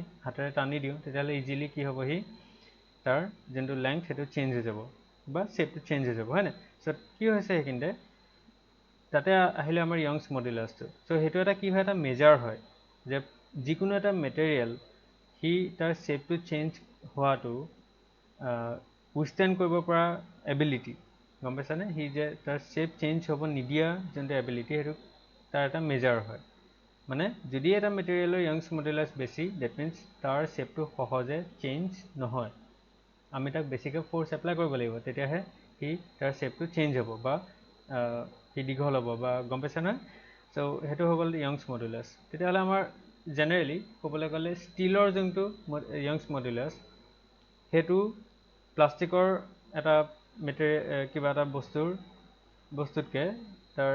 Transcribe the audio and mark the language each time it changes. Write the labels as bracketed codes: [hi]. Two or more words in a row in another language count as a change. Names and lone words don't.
[as] হাতেৰে টানি দিওঁ তেতিয়াহ'লে ইজিলি কি হ'ব হি তাৰ যোনটো লেংথ সেইটো চেঞ্জ হৈ যাব বা শেপটো চেঞ্জ হৈ যাব হয় না সো কি হৈছে এইখিনিতে তাতে আহিলে আমাৰ [en] Young's modulus [as] সো সেইটো এটা কি হয় এটা মেজাৰ হয় যে যিকোনো এটা মেটেৰিয়েল হি তাৰ শেপটো চেঞ্জ হোৱাটো উইথষ্টেণ্ড কৰিব পৰা এবিলিটি গম পাইছানে হি যে তাৰ শেপ চেঞ্জ হ'ব নিদিয়া যোনটো এবিলিটি সেইটো তাৰ এটা মেজাৰ হয় মানে যদি এটা মেটেৰিয়েলৰ [en] Young's modulus [as] বেছি [en] that means [as] তাৰ শেপটো সহজে চেঞ্জ নহয় আমি তাক বেছিকৈ [en] force apply [as] কৰিব লাগিব তেতিয়াহে হি তাৰ শেপটো চেঞ্জ হ'ব বা হি দীঘল হ'ব বা গম পাইছা না সো সেইটো হৈ গ'ল [en] Young's modulus [as] তেতিয়াহ'লে আমাৰ জেনেৰেলি ক'বলৈ গ'লে ষ্টিলৰ যোনটো [en] Young's modulus [as] সেইটো প্লাষ্টিকৰ এটা কিবা এটা বস্তুতকে তাৰ